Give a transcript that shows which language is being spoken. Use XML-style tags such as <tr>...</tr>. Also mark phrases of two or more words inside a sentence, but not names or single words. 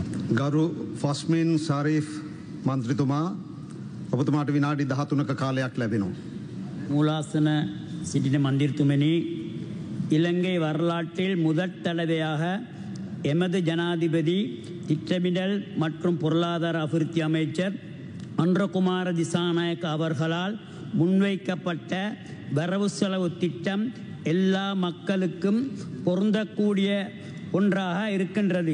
<si>ගරු ෆස්මින් සරීෆ් මන්ත්‍රීතුමා ඔබතුමාට විනාඩි 13ක කාලයක් ලැබෙනවා.</si> <ta>மூலாசன சிட்டின மந்திர்த்துமணி இலங்கை வரலாற்றில் முதற் தடவையாக எமது ஜனாதிபதி திட்டமிடல் மற்றும் பொருளாதார அபிவிருத்தி அமைச்சர் அன்றகுமார திசாநாயக்க அவர்களால் முன்வைக்கப்பட்ட வரவு செலவு திட்டம் எல்லா மக்களுக்கும் பொருந்தக்கூடிய ஒன்றாக இருக்கின்றது.</ta>